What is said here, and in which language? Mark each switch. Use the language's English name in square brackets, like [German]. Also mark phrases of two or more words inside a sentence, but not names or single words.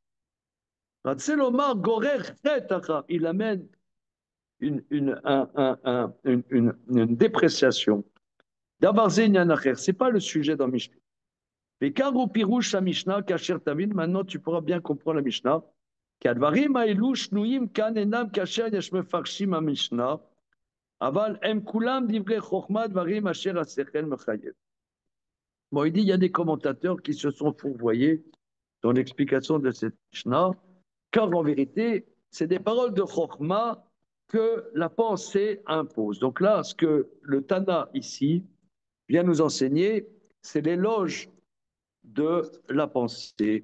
[French] Il amène une dépréciation. Ce n'est pas le sujet dans Mishnah. Mais quand au pirouche la Mishnah, [Hebrew] כאשר תבין, [French] maintenant tu pourras bien comprendre la Mishnah. [Hebrew] כדברים האלו שנויים כאן אינם כאשר יש מפרשים המשנה אבל הם כולם דברי חכמה דברים אשר השכל מחייב. [French] Bon, il dit, il y a des commentateurs qui se sont fourvoyés dans l'explication de cette Mishnah, car en vérité, c'est des paroles de chokhma que la pensée impose. Donc là, ce que le Tana ici vient nous enseigner, c'est l'éloge de la pensée.